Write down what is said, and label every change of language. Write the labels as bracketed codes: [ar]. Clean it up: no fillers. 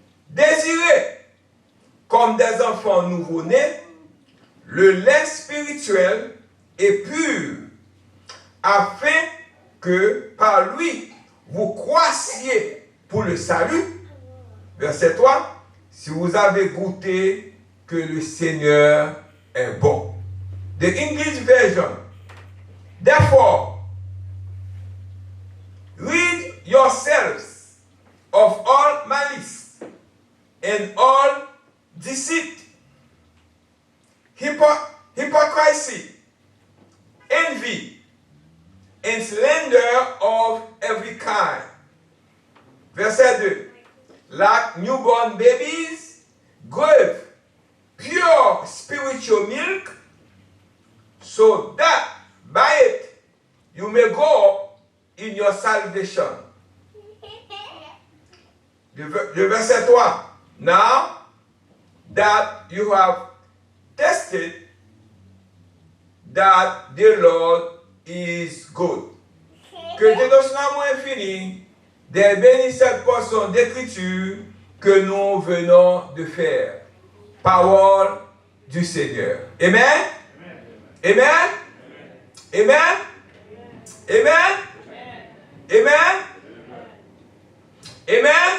[fr] Désirez, comme des enfants nouveau-nés, le lait spirituel et pur, afin que par lui, vous croissiez pour le salut. Verset 3. Si vous avez goûté que le Seigneur est bon. [en] The English version. Therefore, rid yourselves of all malice and all deceit, hypocrisy, envy, and slander of every kind. [fr] Verset 2. [en] Like newborn babies, crave pure spiritual milk, so that by it you may go in your salvation. [fr] Le verset 3. [en] Now that you have tested that the Lord is good. [fr] Que Dieu nous soit infini des bénis cette portion d'écriture que nous venons de faire. Parole du Seigneur. Amen. Amen. Amen. Amen. Amen. Amen.